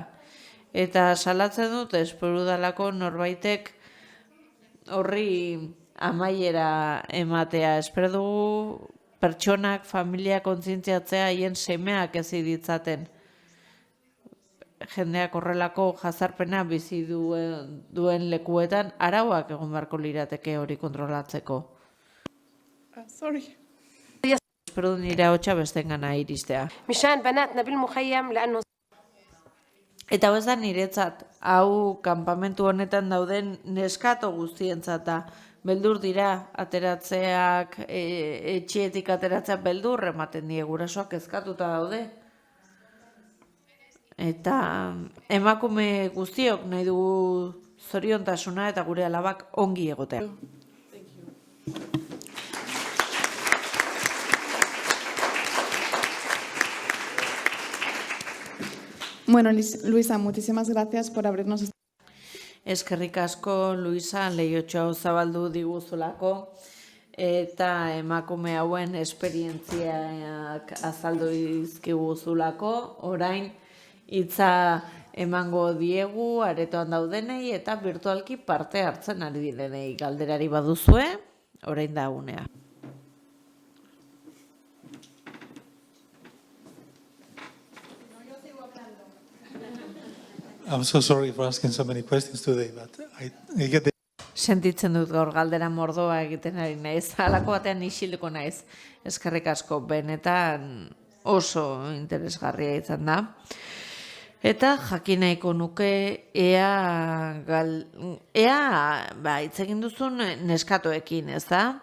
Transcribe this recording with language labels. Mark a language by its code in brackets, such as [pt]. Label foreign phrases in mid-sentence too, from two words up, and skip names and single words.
[eu] Eta salatzen dut espero dalako norbaitek horri amaiera ematea, espero dugu pertsonak, familia kontzientziatzea haien semeak ez ditzaten. Jendeak horrelako jazarpena bizi duen lekuetan arauak egon beharko lirateke hori kontrolatzeko. Espero nire ahotsa bestengana iristea. [ar] مشان بناتنا بالمخيم لأنه [eu] Eta ez da niretzat, hau kanpamentu honetan dauden neskato guztientzat da. Beldur dira, ateratzeak, etxeetik ateratzeak beldur ematen die, gurasoak kezkatuta daude. Eta emakume guztiok nahi dugu zoriontasuna eta gure alabak ongi egotea. Bueno, [es] Luisa, muchísimas gracias por abrirnos. [eu] Eskerrik asko, Luisa, lehiotxo hau zabaldu diguzulako, eta emakume hauen esperientziak azaldu dizkiguzulako, orain hitza emango diegu aretoan daudenei eta virtualki parte hartzen ari direnei. Galderari baduzue, orain da unea. [en] I'm so sorry for asking so many questions today, but I get the... [eu] Sentitzen dut gaur galdera mordoa egiten ari naiz, halako batean isilduko naiz. Eskerrik asko, benetan oso interesgarria izan da. Eta jakin nahiko nuke ea hitz egin duzun neskatoekin, ez da?